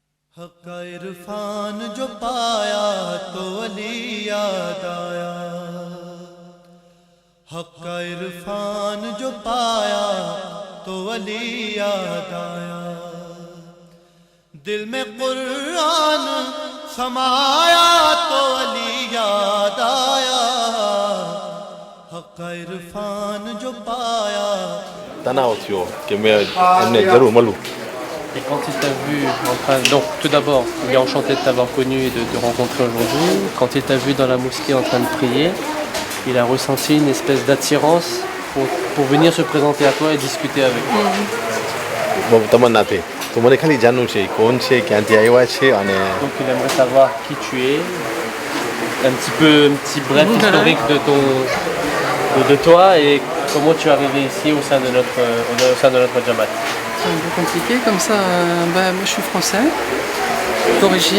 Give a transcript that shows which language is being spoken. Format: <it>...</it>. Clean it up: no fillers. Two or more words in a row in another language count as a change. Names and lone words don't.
<ur>حق عرفان جو پایا تو علی یاد آیا، حق عرفان جو پایا تو علی یاد آیا، دل میں قرآن سمایا تو علی یاد آیا، حق عرفان جو پایا.</ur> <gu>તણાવ થયો કે મેં એમને જરૂર મળું.</gu> <fr>Et quand il t'a vu en train... Donc tout d'abord, il est enchanté de t'avoir connu et de te rencontrer aujourd'hui. Quand il t'a vu dans la mosquée en train de prier, il a ressenti une espèce d'attirance pour venir se présenter à toi et discuter avec toi.</fr> <gu>બહુ તમન્ના થઈ તો મને ખાલી જાણવું છે કોણ છે ક્યાંથી આવ્યા છે અને</gu> <fr>Donc il aimerait savoir qui tu es, un petit bref historique de toi et comment tu es arrivé ici au sein de notre Jamaat. C'est un peu compliqué comme ça. Moi je suis français d'origine.</fr>